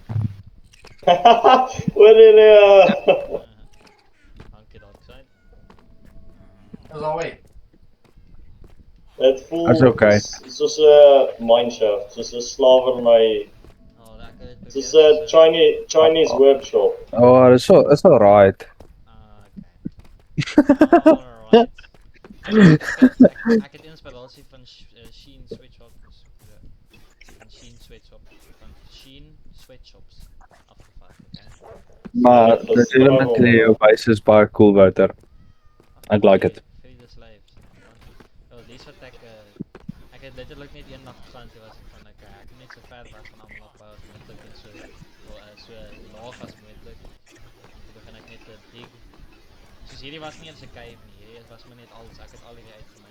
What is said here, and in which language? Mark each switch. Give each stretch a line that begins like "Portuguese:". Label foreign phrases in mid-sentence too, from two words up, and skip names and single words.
Afrikaans: Hoor jy Dankie Darkside. Dis alweer. Dit voel
English: That's okay.
Afrikaans: soos 'n mineshaft, soos 'n slawerny, Oh, lekker het soos 'n Chinese workshop.
English: Oh, it's alright. Alright.
Afrikaans: Ek het inspirasie van Sheen Sweatshops. Van Sheen Sweatshops. Van Sheen Sweatshops afgevat, okay?
English: Maar legitimately your base is baie cool, Wouter. I like it. Free the slaves.
Afrikaans: Oh, dis wat ek het letterlik net een nag gestaan toe was ek van ek moet net so ver weg van almal af as moontlik en so laag as moontlik. Toe begin ek net te dig. Soos hierdie was nie eens 'n cave nie, hierdie was maar net alles, ek het al hierdie uitgemaak.